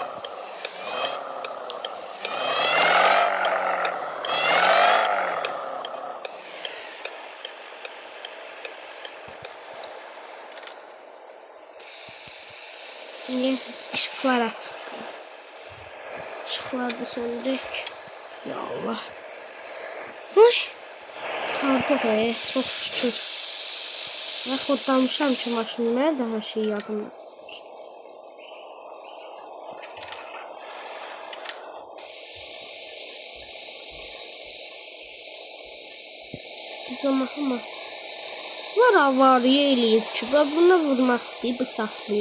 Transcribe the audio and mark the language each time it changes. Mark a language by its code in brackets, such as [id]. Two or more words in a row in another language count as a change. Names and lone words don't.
[tr] Niye ışıklar açık? [az] Işıkları da söndürək. Ya Allah. Ay. Qurtardı be. [tr] Çok şükür. [az] Ben xodlamışam ki maşını. Mənə də hər şey yadımdan çıxır. Cəmaatı var avariyə eləyib ki, buna vurmaq istəyib, saxlayıb.